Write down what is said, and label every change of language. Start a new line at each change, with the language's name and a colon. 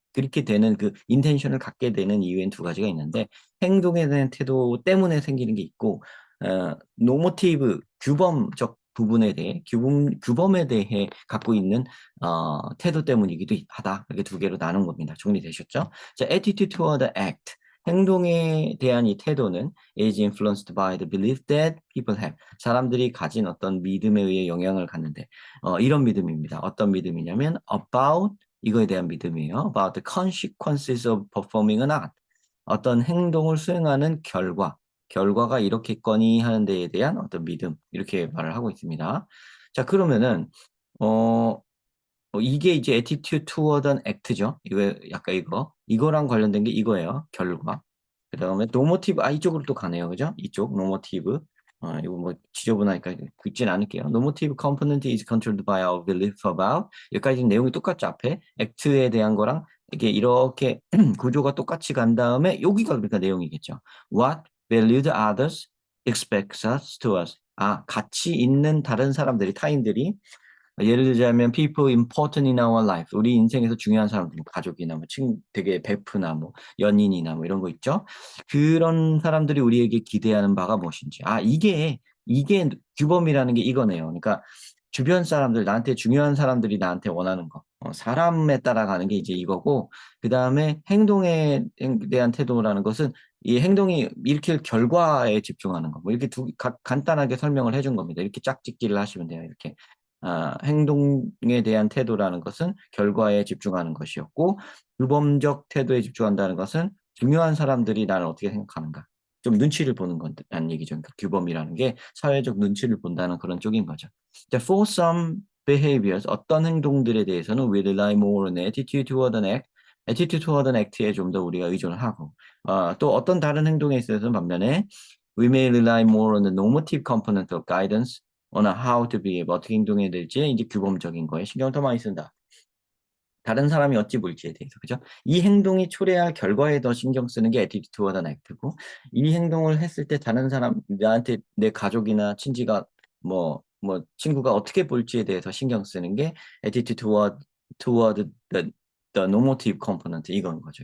Korean: 그렇게 되는 그 인텐션을 갖게 되는 이유엔 두 가지가 있는데 행동에 대한 태도 때문에 생기는 게 있고 노모티브, 규범적 부분에 대해 규범에 대해 갖고 있는 태도 때문이기도 하다. 이렇게 두 개로 나눈 겁니다. 정리되셨죠?
English: 자, attitude toward the act.
Korean: 행동에 대한 이 태도는
English: is influenced by the belief that people have.
Korean: 사람들이 가진 어떤 믿음에 의해 영향을 갖는데 이런 믿음입니다. 어떤 믿음이냐면 about, 이거에 대한 믿음이에요.
English: About the consequences of performing an act.
Korean: 어떤 행동을 수행하는 결과가 이렇겠거니 하는 데에 대한 어떤 믿음, 이렇게 말을 하고 있습니다. 자, 그러면은 어, 이게 이제
English: attitude toward an act
Korean: 죠. 이거 약간 이거랑 관련된 게 이거예요. 결과. 그 다음에 노모티브, 이쪽으로 또 가네요. 그죠? 이쪽 노모티브. 이거 뭐 지저분하니까 긁진 않을게요.
English: Normative component is controlled by our belief about.
Korean: 여기까지 내용이 똑같죠. 앞에 act에 대한 거랑 이게 이렇게 구조가 똑같이 간 다음에 여기가 그러니까 내용이겠죠.
English: What valued others expect us to us.
Korean: 가치 있는 다른 사람들이 타인들이 예를 들자면
English: people important in our life.
Korean: 우리 인생에서 중요한 사람들, 뭐 가족이나 뭐 되게 베프나 뭐 연인이나 뭐 이런 거 있죠. 그런 사람들이 우리에게 기대하는 바가 무엇인지. 이게 규범이라는 게 이거네요. 그러니까 주변 사람들, 나한테 중요한 사람들이 나한테 원하는 거. 사람에 따라가는 게 이제 이거고, 그 다음에 행동에 대한 태도라는 것은 이 행동이 일으킬 결과에 집중하는 거. 뭐 이렇게 간단하게 설명을 해준 겁니다. 이렇게 짝짓기를 하시면 돼요. 이렇게. 행동에 대한 태도라는 것은 결과에 집중하는 것이었고, 규범적 태도에 집중한다는 것은 중요한 사람들이 나를 어떻게 생각하는가. 좀 눈치를 보는 건다는 얘기죠. 그러니까 규범이라는 게 사회적 눈치를 본다는 그런 쪽인 거죠.
English: For some behaviors,
Korean: 어떤 행동들에 대해서는
English: we rely more on attitude toward an act, attitude toward an act에
Korean: 좀 더 우리가 의존을 하고, 또 어떤 다른 행동에 있어서는 반면에
English: we may rely more on the normative component of guidance on how to behave,
Korean: 어떻게 행동해야 될지 이제 규범적인 거에 신경을 더 많이 쓴다. 다른 사람이 어찌 볼지에 대해서, 그죠? 이 행동이 초래할 결과에 더 신경 쓰는 게
English: attitude toward an act
Korean: 고, 이 행동을 했을 때 다른 사람, 나한테 내 가족이나 친지가 뭐 친구가 어떻게 볼지에 대해서 신경 쓰는 게
English: attitude toward the normative component
Korean: 이건 거죠.